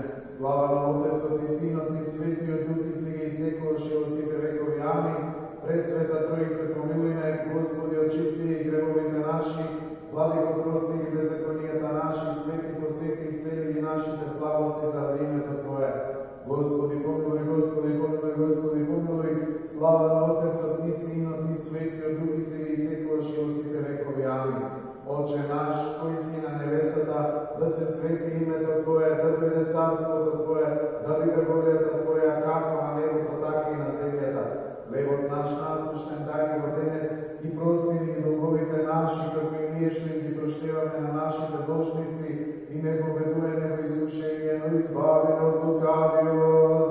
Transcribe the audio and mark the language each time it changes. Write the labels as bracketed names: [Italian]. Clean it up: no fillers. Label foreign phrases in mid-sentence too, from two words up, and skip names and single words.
[Macedonian] Слава на Отецот и Синот и Светиот Дух и сега и секогаш и во сите векови. Амин. Пресвета Троица, помилуй ме. Господи, очисти и гревовите наши. Владико, прости ги беззаконията наши. Свети, посети, изцели ги нашите слабости заради името Твое. Господи, помилуй, Господи, помилуй, Господи, помилуй. Слава на Отецот и Синот и Светиот Дух и сега и секогаш и во сите векови. Амин. Отче наш, кој си на небесата, да се свети името Твое, да дојде царството Твое, да биде волјата Твоја како на небото, така и на земјата. Хлебот наш насущен дај ни го денес и прости ни долговите наши, како и ние што ги проштеваме на нашите должници, и не воведуе не во искушение, но избави од лукавиот.